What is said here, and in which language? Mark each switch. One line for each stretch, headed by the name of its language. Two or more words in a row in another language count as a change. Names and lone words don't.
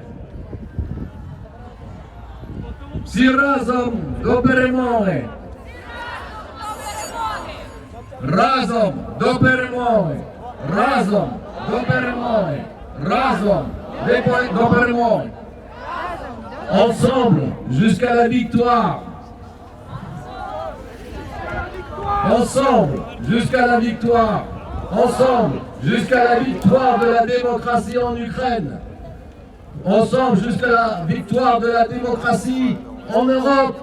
Ukrainian: Всі разом до перемоги! Разом до перемоги! Разом до перемоги! Разом до перемоги!
French: Ensemble jusqu'à la victoire! Ensemble jusqu'à la victoire! Ensemble jusqu'à la victoire de la démocratie en Ukraine. Ensemble jusqu'à la victoire de la démocratie en Europe.